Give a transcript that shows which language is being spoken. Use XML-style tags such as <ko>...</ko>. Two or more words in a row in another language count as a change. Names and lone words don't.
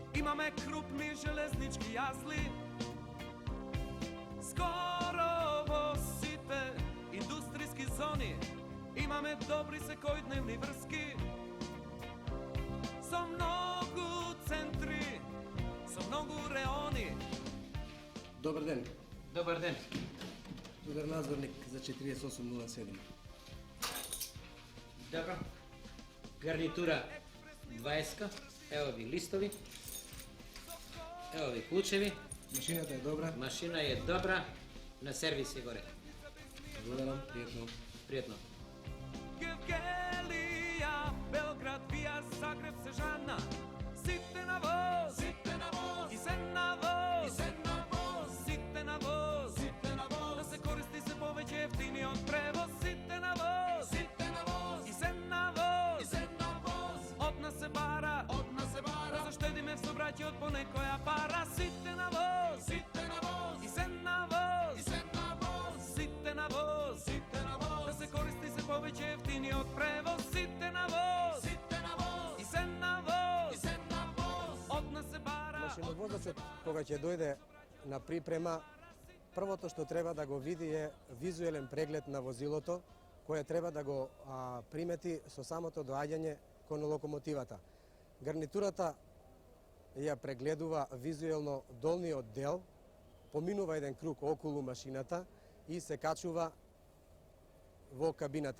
<mk>Имаме крупни железнички јазли, скоро во сите индустриски зони. Имаме добри секојдневни врски, со многу центри, со многу реони. Добар ден. Добар ден. Удар надзорник за 4807. Добро. Гарнитура 20, ево ви листови, ево ви клучеви, Машината е добра. машина е добра, на сервис е горе. Благодарам, пријатно. Пријатно. Gevgelija, Belgrad, Vija, Zagreb, Sežana. Сите на воз, и се на воз, сите на воз, да се користи се повеќе јефтини од превоз. Сите на воз, и се на воз, од нас се бара, да заштедиме в собраќи од понекоја пара. Сите на воз, и се на воз, сите на воз, да се користи се повеќе јефтини од превоз. Сите на воз, и се на воз, од нас се бара. Машиновозачот, кога ќе дојде на припрема, првото што треба да го види е визуелен преглед на возилото, кое треба да го примети со самото доаѓање кон локомотивата. Гарнитурата ја прегледува визуелно долниот дел, поминува еден круг околу машината и се качува во кабината.</mk>